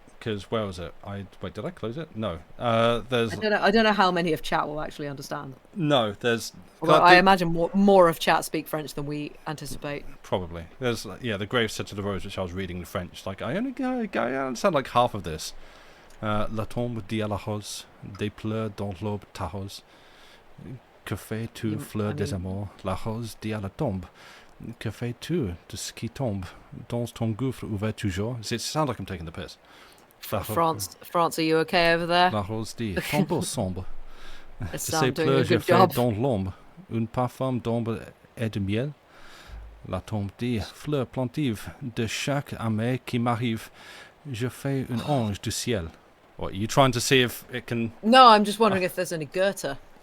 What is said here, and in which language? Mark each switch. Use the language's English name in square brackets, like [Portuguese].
[English] Because where was it? Wait, did I close it? No. There's. I don't know how many of chat will actually understand. No, there's. Although I imagine more of chat speak French than we anticipate. Probably. There's The Grave Said to the Rose, which I was reading in French. Like I understand like half of this. [French] La tombe dit à la rose, des pleurs dans l'aube ta rose. Que fais-tu, fleur des amours? La rose dit à la tombe. Que fais-tu de ce qui tombe dans ton gouffre ouvert toujours? [English] It sounds like I'm taking the piss. France, are you okay over there? [French] La rose dit tombeau sombre. [English] Sam doing a good job. [French] Dans l'ombre, un parfum d'ombre et de miel. La tombe dit fleur plantive de chaque amer qui m'arrive. Je fais un ange du ciel. [English] What, are you trying to see if it can? No, I'm just wondering if there's any Goethe.